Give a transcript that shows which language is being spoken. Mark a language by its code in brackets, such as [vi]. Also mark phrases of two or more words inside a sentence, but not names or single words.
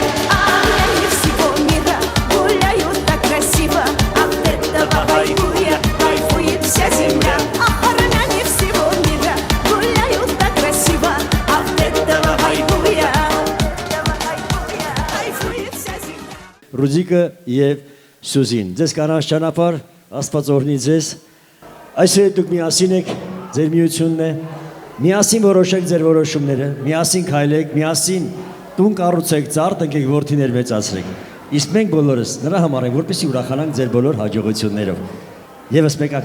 [ru] Армяне всего мира гуляют так красиво. От этого хайгуя кайфует вся земля. Армяне всего мира гуляют так красиво. От этого хайгуя кайфует вся земля. [hy] Ռուդիկը և Սյուզին, ձեզ կանանց ճանապարհ, Աստված օրհնի ձեզ, այսօր դուք միասին եք, ձեր միությունն է, միասին որոշեք ձեր որոշումները, միասին քայլեք, միասին տուն կառուցեք, ծառ տնկեք, որդիներ մեծացրեք, իսկ մենք բոլորս նրա համար ենք, որպեսզի ուրախանանք ձեր բոլոր հաջողություններով, եւս մեկ